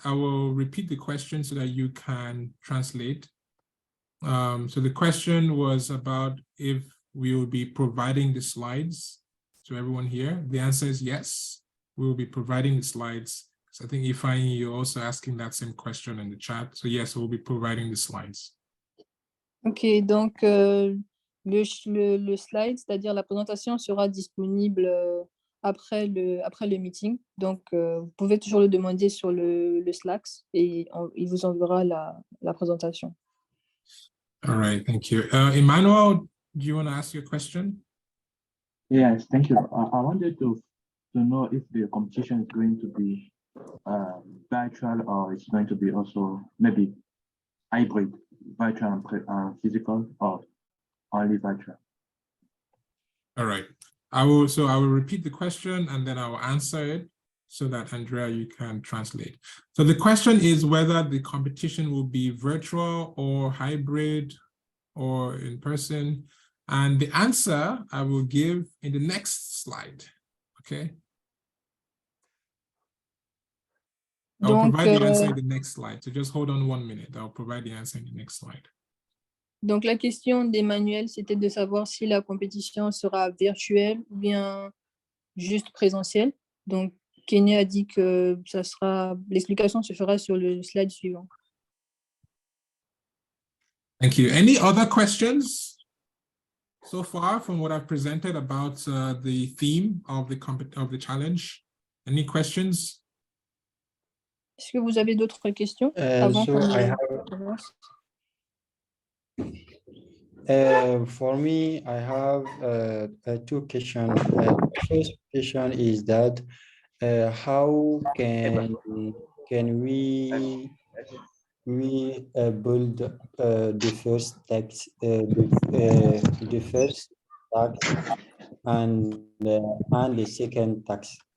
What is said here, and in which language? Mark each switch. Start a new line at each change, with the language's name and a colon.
English: I will repeat the question so that you can translate. So the question was about if we will be providing the slides to everyone here. The answer is yes, we will be providing the slides. So I think Ifeanyi, you're also asking that same question in the chat. So yes, we'll be providing the slides.
French: Ok, donc le slide, c'est-à-dire la présentation, sera disponible après le meeting. Donc, vous pouvez toujours le demander sur le Slack et il vous enverra la présentation.
English: All right, thank you. Emmanuel, do you want to ask your question? Yes, thank you. I wanted to know if the competition is going to be virtual or it's going to be also maybe hybrid, virtual and physical, or only virtual. All right. I will repeat the question and then I will answer it so that Andrea, you can translate. So the question is whether the competition will be virtual or hybrid or in person. And the answer I will give in the next slide, okay? I'll provide the answer in the next slide. So just hold on 1 minute. I'll provide the answer in the next slide.
French: Donc, la question d'Emmanuel, c'était de savoir si la compétition sera virtuelle ou bien juste présentielle. Donc, Kenya a dit que l'explication se fera sur le slide suivant.
English: Thank you. Any other questions so far from what I've presented about the theme of the challenge? Any questions?
French: Est-ce que vous avez d'autres questions avant qu'on commence?
English: For me, I have two questions. First question is that how can we build the first tax, the first tax, and the second tax?